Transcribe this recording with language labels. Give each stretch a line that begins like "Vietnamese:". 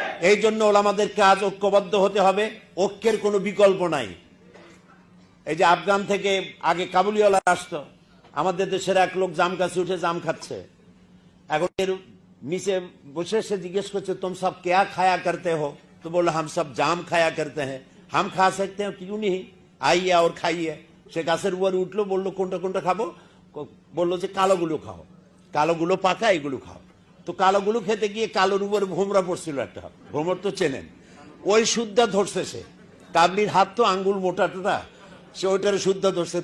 Bangla: এই জন্য ওলামাদেরকে আজ ঐক্যবদ্ধ হতে হবে, ঐক্যের কোনো বিকল্প নাই। এই যে আফগান থেকে আগে কাবুলিওয়ালা আসতো, আমাদের দেশের এক লোক জাম গাছে উঠে জাম খাচ্ছে। এখন এর নিচে বসে সে জিজ্ঞেস করছে,
Hindi: তুম সব क्या खाया करते हो? तो बोला हम सब जाम खाया करते हैं। हम खा सकते हैं, क्यों नहीं, आइए और खाइए।
Bangla: সে গাছের উপর উঠলো, বললো কোনটা কোনটা খাবো? বললো যে কালোগুলো খাও, কালোগুলো পাকা, এগুলো খাও। তো কালোগুলো খেতে গিয়ে কালোর উপর ভোমরা পড়ছিল একটা, ভোমর তো চেনেন, ওই সুদ্ধা ধরছে সে। কাবলির হাত তো আঙ্গুল মোটা টোটা, সে ওইটার সুদ্ধা ধরছে।